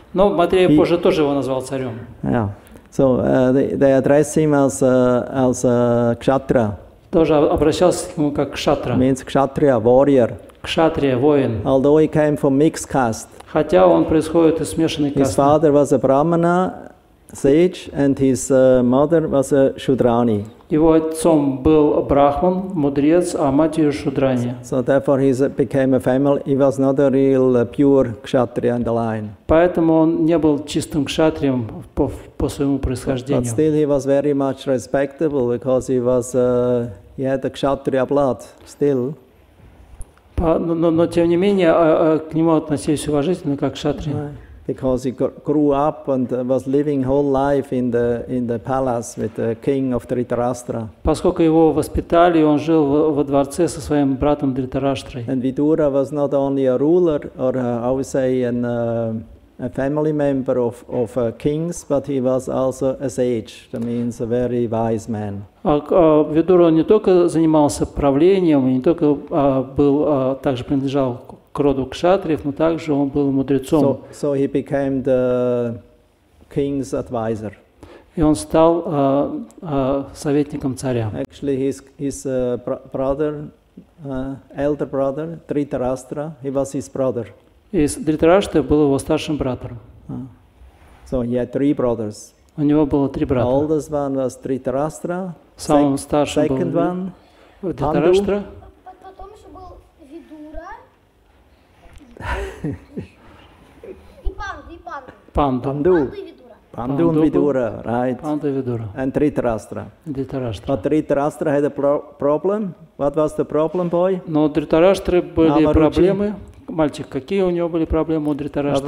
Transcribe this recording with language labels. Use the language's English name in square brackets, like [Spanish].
[Russian] Но Майтрея позже тоже его назвал царем. [English] Yeah. So they address him as Kshatriya. [Russian] Тоже обращался к нему как кшатра. [English] Means Kshatriya, warrior. [Russian] Кшатрия, воин. [English] Although he came from mixed caste. [Russian] Хотя он происходит из смешанной касты. [English] His father was a Brahmana sage and his mother was a Shudrani. [Russian] Его отцом был брахман, мудрец, а матерью шудрани. [English] So therefore he became a family. He was not a real pure Kshatriya in the line. [Russian] Поэтому он не был чистым кшатрием по своему происхождению. [English] But still he was very much respectable because he had the Kshatriya blood still. [Russian] Но тем не менее к нему относились уважительно как кшатрия. [English] Because he grew up and was living whole life in the palace with the king of Dhritarashtra. [Russian] Поскольку его воспитали, он жил во дворце со своим братом Дритараштрой. [English] And Vidura was not only a ruler or I would say a family member of kings, but he was also a sage. That means a very wise man. [Russian] Видура не только занимался правлением, не только также принадлежал к роду кшатриев, но также он был мудрецом. [English] So he became the king's advisor. [Russian] И он стал советником царя. [English] Actually, his brother, elder brother, Dhritarashtra, he was his brother. [Russian] И Дритарашта был его старшим братом. [English] So he had 3 brothers. [Russian] У него было 3 брата. [English] The oldest one was Dhritarashtra. [Russian] Самым старшим был Дритараштра. Потом еще был Видура. И Панду. [English] Pandu and Vidura, right? Pandu and Vidura. And Dhritarashtra. Dhritarashtra. But Dhritarashtra had a problem. What was the problem, boy? [Russian] Но у Дритараштры были проблемы. Мальчик, какие у него были проблемы у Дритараштры?